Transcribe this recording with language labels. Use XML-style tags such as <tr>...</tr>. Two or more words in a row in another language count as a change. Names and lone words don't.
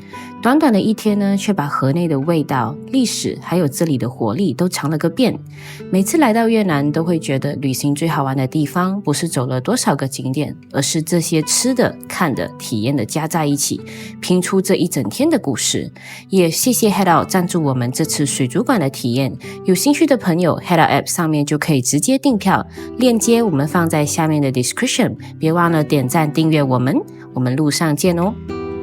<zh>短短的一天呢，卻把河內的味道、歷史還有這裡的活力都嘗了個遍。每次來到越南，都會覺得旅行最好玩的地方不是走了多少個景點，而是這些吃的、看的、體驗的加在一起，拼出這一整天的故事。也謝謝 Head Out 贊助我們這次水族館的體驗。有興趣的朋友 Head Out App 上面就可以直接訂票，鏈接我們放在下面的 description。別忘了點讚訂閱我們，我們路上見哦。</zh>